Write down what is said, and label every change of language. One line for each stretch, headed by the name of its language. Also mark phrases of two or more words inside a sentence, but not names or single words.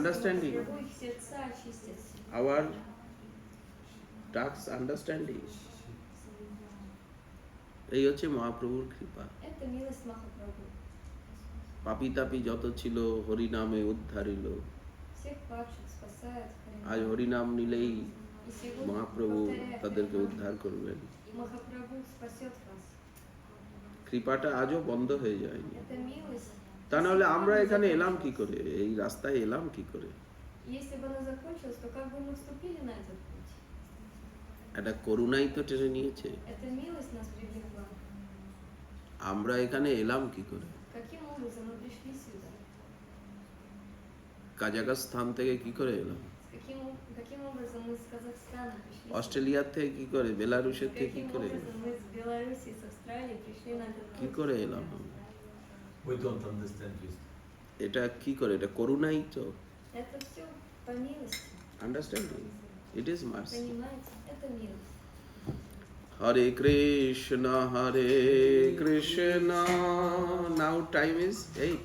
English: Understanding.
Russian: Махапрабху, их сердца очистятся.
English: our task understanding.
Bangla: এই হচ্ছে মহাপ্রভুর কৃপা।
Russian: Это милость Махапрабху.
Bangla: পাপি তাপি যত ছিল হরিনামে উদ্ধারিল।
Russian: Всех падших спасает
Bangla: আজ
Russian: Харинам.
Bangla: হরিনাম নিলেই
Russian: И сегодня,
Bangla: মহাপ্রভু
Russian: повторяя
Bangla: তাদেরকে
Russian: Харинам,
Bangla: উদ্ধার করবেন।
Russian: Махапрабху спасет вас.
Bangla: কৃপাটা আজও বন্ধ হয়ে যায়নি।
Russian: Это милость.
Bangla: তা নাহলে আমরা এখানে এলাম কি করে, এই রাস্তায় এলাম কি করে?
Russian: Если бы она закончилась, то как бы мы вступили на этот путь?
Bangla: একটা করুণাই তো টেনে নিয়েছে।
Russian: Эта милость нас привлекла.
Bangla: আমরা এখানে এলাম কি করে?
Russian: Каким образом мы пришли сюда?
Bangla: কাজাখস্তান থেকে কি করে এলাম?
Russian: Каким образом мы с Казахстана пришли?
Bangla: অস্ট্রেলিয়ার থেকে কি করে, বেলারুশের থেকে কি
Russian: Каким
Bangla: করে,
Russian: образом мы с Беларуси, с Австралии пришли на этот
Bangla: কি
Russian: путь?
Bangla: করে এলাম আমরা?
English: We don't understand this.
Bangla: এটা কি করে? এটা করুণাই তো।
Russian: Это все по милости.
English: understanding? it is mercy.
Russian: Понимаете? Это милость.
English: হরে কৃষ্ণ now time is 8.